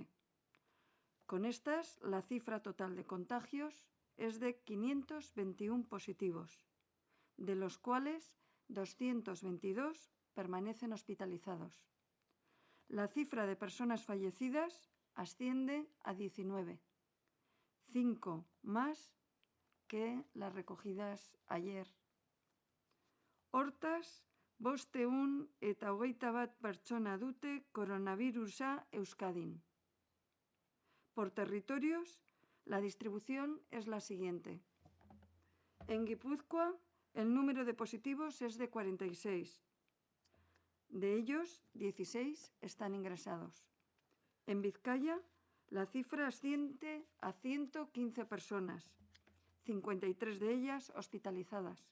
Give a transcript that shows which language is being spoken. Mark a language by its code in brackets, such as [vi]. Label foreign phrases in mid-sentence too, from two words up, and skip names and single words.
[es] Con estas, la cifra total de contagios es de 521 positivos, de los cuales 222 permanecen hospitalizados. La cifra de personas fallecidas asciende a 19, 5 más que las recogidas ayer. [eu] Hortaz, 500 eta 21 pertsona dute coronavirusa Euskadin. [es] Por territorios, la distribución es la siguiente. En Guipúzcoa, el número de positivos es de 46. De ellos, 16 están ingresados. En Vizcaya, la cifra asciende a 115 personas, 53 de ellas hospitalizadas.